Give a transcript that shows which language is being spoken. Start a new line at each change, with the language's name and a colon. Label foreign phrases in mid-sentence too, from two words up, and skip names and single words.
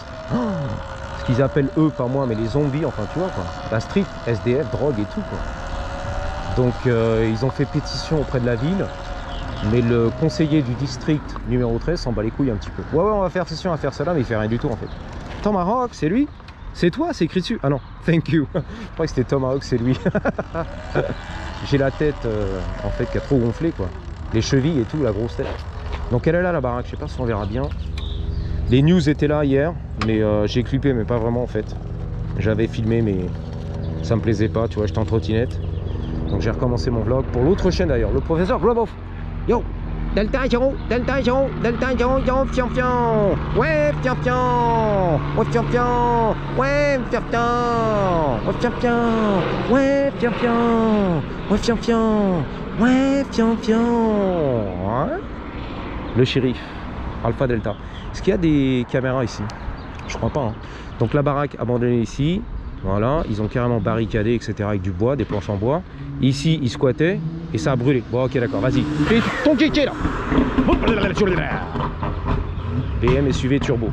French: Oh, ce qu'ils appellent, eux, pas moi, mais les zombies, enfin, tu vois, quoi. La street, SDF, drogue et tout, quoi. Donc, ils ont fait pétition auprès de la ville. Mais le conseiller du district numéro 13 s'en bat les couilles un petit peu. Ouais, ouais, on va faire session à faire cela, mais il fait rien du tout en fait. Tomahawk, c'est lui? C'est toi? C'est écrit dessus? Ah non,
English: thank you.
French: Je crois que c'était Tomahawk, c'est lui. J'ai la tête en fait qui a trop gonflé quoi. Les chevilles et tout, la grosse tête. Donc elle est là la baraque, je sais pas si on verra bien. Les news étaient là hier, mais j'ai clippé, mais pas vraiment en fait. J'avais filmé, mais ça me plaisait pas, tu vois, j'étais en trottinette. Donc j'ai recommencé mon vlog pour l'autre chaîne d'ailleurs, le professeur Globoff. Yo, Delta 0, Delta 0, Delta 0, 0, fian fian. Ouais, fian fian. Ouais, fian fian. Ouais, fian fian. Ouais, fian fian. Ouais, fian fian. Ouais, fian fian. Ouais, fian fian. Ouais. Le shérif, Alpha Delta. Est-ce qu'il y a des caméras ici? Je crois pas. Hein. Donc la baraque abandonnée ici. Voilà, ils ont carrément barricadé, etc. avec du bois, des planches en bois. Ici, ils squattaient et ça a brûlé. Bon, ok, d'accord, vas-y. Fais ton kéké là. BM SUV turbo.